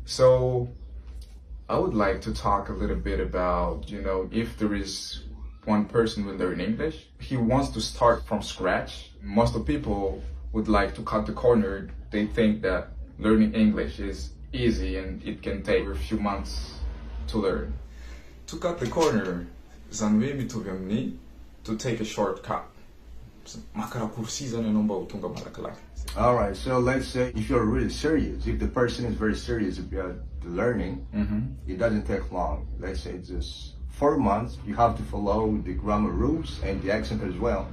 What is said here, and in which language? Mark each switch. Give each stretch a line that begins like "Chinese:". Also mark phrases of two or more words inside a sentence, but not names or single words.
English: So I would like to talk a little bit about, you know, if there is one person will learn English, he wants to start from scratch. Most of the people would like to cut the corner. They think that learning English is easy and it can take a few months to learn. To cut the corner,
Malagasy: zany hoe mitovy amin'ny
English: to take a shortcut. All right, so let's say if you're really serious, if the person is very serious about the learning, it doesn't take long. Let's say it's just 4 months. You have to follow the grammar rules and the accent as well.